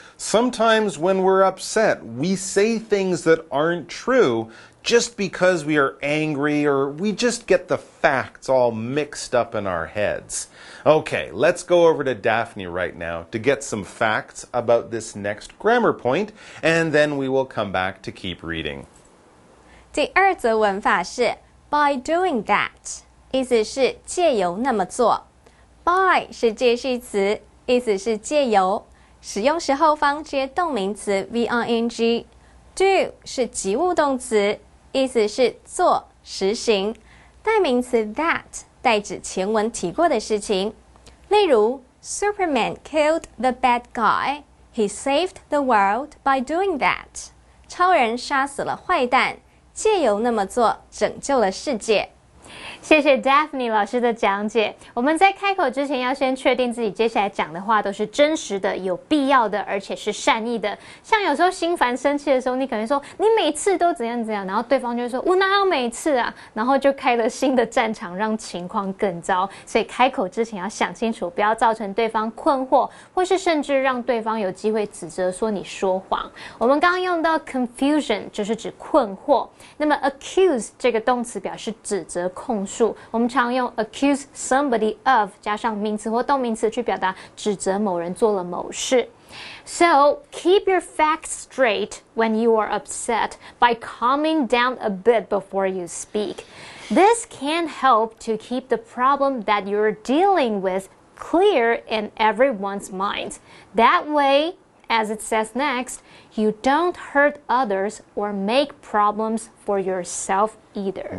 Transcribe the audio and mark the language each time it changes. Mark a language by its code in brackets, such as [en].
[en] Sometimes when we're upset, we say things that aren't true just because we are angry or we just get the facts all mixed up in our heads. Okay, let's go over to Daphne right now to get some facts about this next grammar point, and then we will come back to keep reading. [zh] 第二则文法是 by doing that， 意思是借由那么做。 by 是介系词，意思是借由，使用时后方接动名词 VING。 do 是及物动词，意思是做、实行。代名词 that 代指前文提过的事情。例如 [en] Superman killed the bad guy. He saved the world by doing that. [zh] 超人杀死了坏蛋，借由那么做拯救了世界。谢谢 Daphne 老师的讲解。我们在开口之前要先确定自己接下来讲的话都是真实的、有必要的，而且是善意的。像有时候心烦生气的时候，你可能说你每次都怎样怎样，然后对方就会说我哪有每次啊，然后就开了新的战场，让情况更糟。所以开口之前要想清楚，不要造成对方困惑，或是甚至让对方有机会指责说你说谎。我们刚刚用到 confusion 就是指困惑，那么 accuse 这个动词表示指责、控诉。我们常用 accuse somebody of 加上名词或动名词去表达指责某人做了某事。 [en] So, keep your facts straight when you are upset by calming down a bit before you speak. This can help to keep the problem that you're dealing with clear in everyone's mind. That way, as it says next, you don't hurt others or make problems for yourself either.